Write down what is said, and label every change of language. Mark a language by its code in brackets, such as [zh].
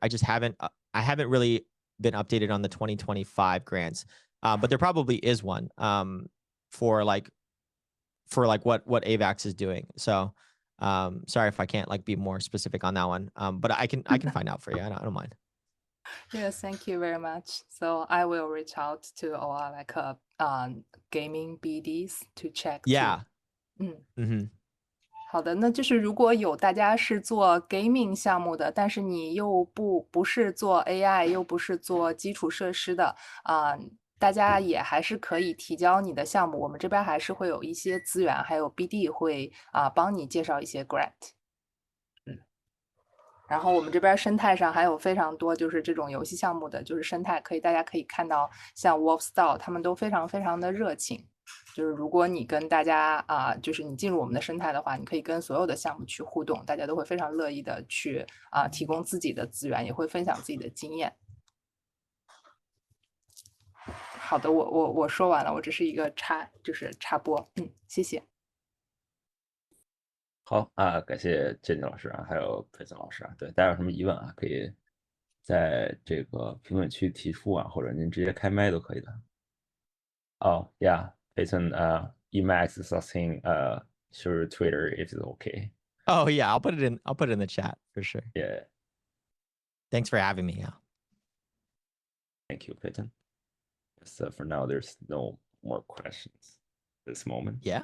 [en] I haven't really been updated on the 2025 grants, but there probably is one for like what AVAX is doing. So sorry if I can't like be more specific on that one, but I can find out for you. I don't mind. Yes, thank you very much. So I will reach out to our like gaming BDs to check. Yeah. [zh] 好的，那就是如果有大家是做 gaming 项目的，但是你又不是做 AI， 又不是做基础设施的大家也还是可以提交你的项目，我们这边还是会有一些资源，还有 BD 会帮你介绍一些 grant。然后我们这边生态上还有非常多就是这种游戏项目的就是生态，大家可以看到像 Wolfstall 他们都非常非常的热情。就是如果你跟大家就是你进入我们的生态的话，你可以跟所有的项目去互动，大家都会非常乐意的去提供自己的资源，也会分享自己的经验。好的，我说完了，我只是一个插播，谢谢。好感谢Jenny老师还有佩森老师对，大家有什么疑问可以在这个评论区提出或者您直接开麦都可以的。 [en] Peyton, Emax is asking through Twitter if it's okay. Oh yeah, I'll put it in the chat for sure. Yeah. Thanks for having me. Thank you, Peyton. So for now, there's no more questions at this moment.